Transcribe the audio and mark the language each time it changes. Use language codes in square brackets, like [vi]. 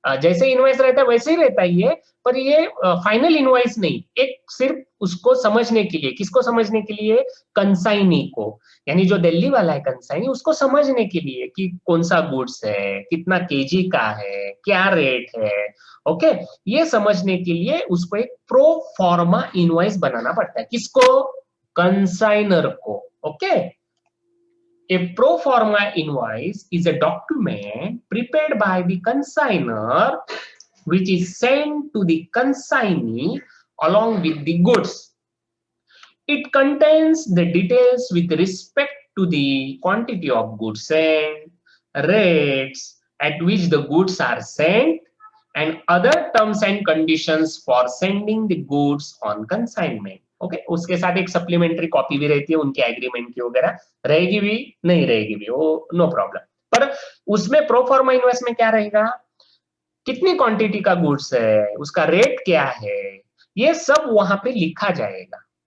[hi] जैसे इनवॉइस रहता है वैसे ही रहता है ये, पर ये फाइनल इनवॉइस नहीं, एक सिर्फ उसको समझने के लिए। किसको समझने के लिए? कंसाइनी को, यानी जो दिल्ली वाला है कंसाइनी, उसको समझने के लिए कि कौन सा गुड्स है, कितना केजी का है, क्या रेट है। ओके, ये समझने के लिए उसको एक प्रो फॉर्मा इनवॉइस बनाना पड़ता है। किसको? कंसाइनर को। [en] Okay, a pro forma invoice is a document prepared by the consigner which is sent to the consignee along with the goods. It contains the details with respect to the quantity of goods sent, rates at which the goods are sent, and other terms and conditions for sending the goods on consignment. [hi] Okay, उसके साथ एक supplementary copy भी रहती है उनके agreement की, वगैरह रहेगी भी नहीं रहेगी भी, वो नो प्रॉब्लम। पर उसमें प्रो फॉर्मा इनवॉइस में क्या रहेगा? कितनी क्वांटिटी का गुड्स है, उसका रेट क्या है, ये सब वहां पे लिखा जाएगा।